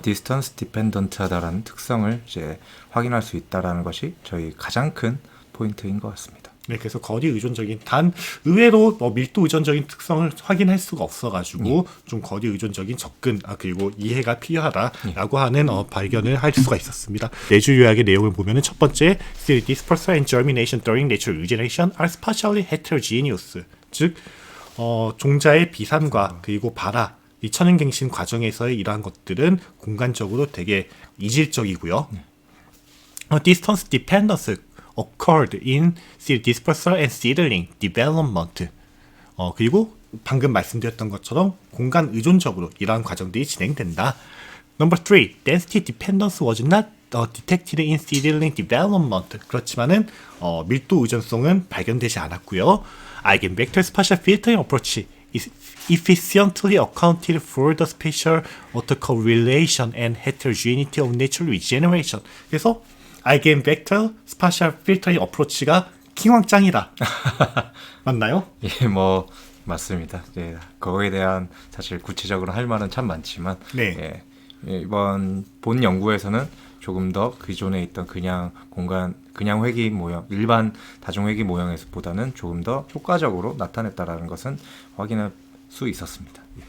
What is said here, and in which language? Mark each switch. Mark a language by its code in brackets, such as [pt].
[ko] 디스턴스 디펜던트하다라는 특성을 이제 확인할 수 있다라는 것이 저희 가장 큰 포인트인 것 같습니다. 네, 그래서 거리 의존적인 단 의외로 밀도 의존적인 특성을 확인할 수가 없어가지고 좀 거리 의존적인 접근 그리고 이해가 필요하다라고 하는 발견을 할 수가 있었습니다. 내주 요약의 내용을 보면은 첫 번째, [en] still dispersal and germination during natural regeneration are spatially heterogeneous. [ko] 즉 종자의 비산과 그리고 발화 이 천연갱신 과정에서의 이러한 것들은 공간적으로 되게 이질적이고요. [en] Distance dependence occurred in seed dispersal and seedling development. [ko] 그리고 방금 말씀드렸던 것처럼 공간 의존적으로 이러한 과정들이 진행된다. [en] Number 3, density dependence was not detected in seedling development. [ko] 그렇지만은 밀도 의존성은 발견되지 않았고요. [en] Eigenvector spatial filtering approach is efficiently accounted for the spatial autocorrelation and heterogeneity of natural regeneration. [ko] 그래서 Eigenvector spatial filtering approach가 킹왕짱이다. 맞나요? 예, 뭐 맞습니다. 예, 그거에 대한 사실 구체적으로 할 말은 참 많지만 네. 예, 이번 본 연구에서는 조금 더 기존에 있던 그냥 회귀 모형, 일반 다중 회귀 모형에서보다는 조금 더 효과적으로 나타냈다라는 것은 확인할 수 있었습니다.